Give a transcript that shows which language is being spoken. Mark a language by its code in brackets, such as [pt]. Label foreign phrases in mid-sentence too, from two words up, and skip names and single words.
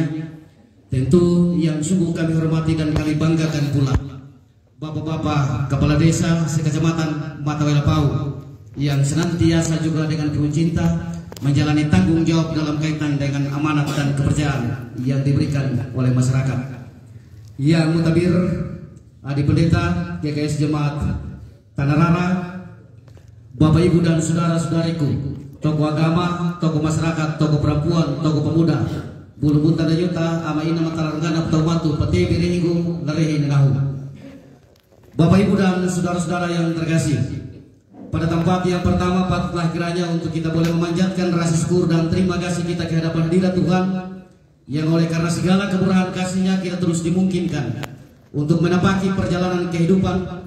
[id] Tentu yang sungguh kami hormati dan kami banggakan pula Bapak-bapak Kepala Desa sekecamatan Matuela PAU yang senantiasa juga dengan penuh cinta menjalani tanggung jawab dalam kaitan dengan amanat dan kepercayaan yang diberikan oleh masyarakat. Yang mutabir Adik Pendeta GKS Jemaat Tanah Rara, Bapak Ibu dan saudara-saudariku, tokoh agama, tokoh masyarakat, tokoh perempuan, tokoh pemuda, [xbr] bulu bunta dan yuta, ama ina matalarangana petaumatu, peti birihingu, larehi nengahu. [id] Bapak Ibu dan saudara-saudara yang terkasih, pada tempat yang pertama patutlah kiranya untuk kita boleh memanjatkan rasa syukur dan terima kasih kita ke hadapan hadirat Tuhan, yang oleh karena segala kemurahan kasih-Nya kita terus dimungkinkan untuk menapaki perjalanan kehidupan